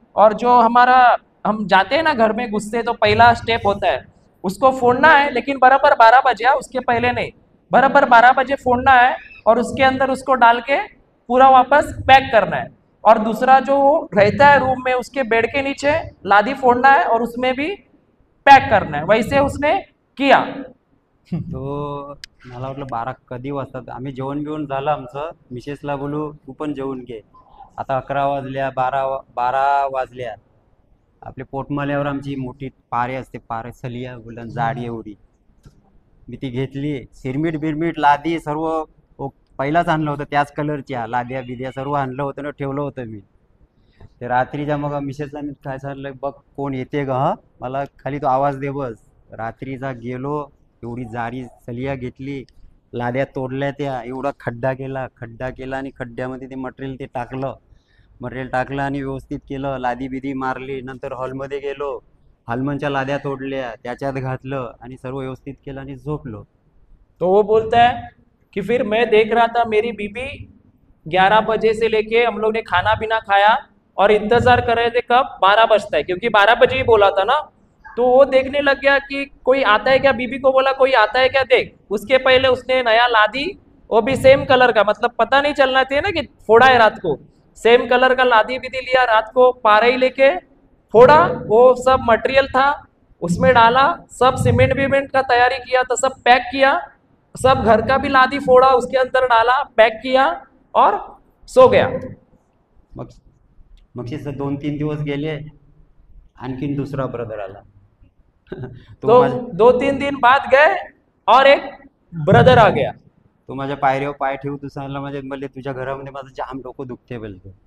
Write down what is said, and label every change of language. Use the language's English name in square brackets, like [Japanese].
[Hindi] और जो हमारा हम जाते हैं ना घर में घुसते, तो पहला स्टेप होता है उसको फोड़ना है, लेकिन बराबर 12 बजे, उसके पहले नहीं, बराबर 12 बजे फोड़ना है और उसके अंदर उसको डाल के पूरा वापस पैक करना है. और दूसरा जो रहता है रूम में, उसके बेड के नीचे लादी फोड़ना है और उसमें भी पैक करना है. वैसे उसने किया. [Marathi] तो मला वाटलं 12 कधी वाजतात. आम्ही जेवण बिवण झालं आमचं, मिसेसला बोलू तू पण जेवून घे. आता 11 वाजल्या, 12 वाजल्या. आपल्या पोटमाल्यावर आमची मोठी पारे असते, पारे सलिया बोलतात, जाडी एवढी. मी ती घेतली, सिरमीट बिरमीट लादी सर्व पहिलाच आणलं होतं, त्याच कलरच्या लाद्या बिद्या सर्व आणलं होतं ना, ठेवलं होतं मी. ते रात्रीच्या मग मिसेसला मी काय सांगितलं, बघ कोण येते का, हा मला खाली तो आवाज दे बस. रात्रीचा गेलो, एवढी जाडी सलिया घेतली, लाद्या तोडल्या, त्या एवढा खड्डा केला आणि खड्ड्यामध्ये ते मटेरियल टाकलं आणि व्यवस्थित केलं, लादी बिदी मारली. नंतर हॉलमध्ये गेलो, हॉलमनच्या लाद्या तोडल्या, त्याच्यात घातलं आणि सर्व व्यवस्थित केलं आणि झोपलो. [Hindi] तो वो बोलता है कि फिर मैं देख रहा था मेरी बीबी 11 बजे से लेके हम लोग ने खाना पीना खाया और इंतजार कर रहे थे कब 12 बजता है, क्योंकि 12 बजे ही बोला था ना. तो वो देखने लग गया कि कोई आता है क्या, बीबी को बोला कोई आता है क्या देख. उसके पहले उसने नया लादी, वो भी सेम कलर का, मतलब पता नहीं चलना चाहिए ना कि फोड़ा है रात को, सेम कलर का लादी बिदी लिया, रात को पारा ही लेके फोड़ा. वो सब मटेरियल था उसमें डाला, सब सीमेंट विमेंट का तैयारी किया, तो सब पैक किया, सब घर का भी लादी फोड़ा, उसके अंदर डाला, पैक किया और सो गया. [Marathi] मग 2-3 दिवस गेले, आणखीन दुसरा ब्रदर आला. [Hindi] तो 2-3 दिन बाद गए और एक ब्रदर आ गया. [Marathi] तो माझ्या पायरीवर पाय ठेवू तू सांगला, म्हणजे म्हणले तुझ्या घरामध्ये माझं जाम डोकं दुखते बोलतो.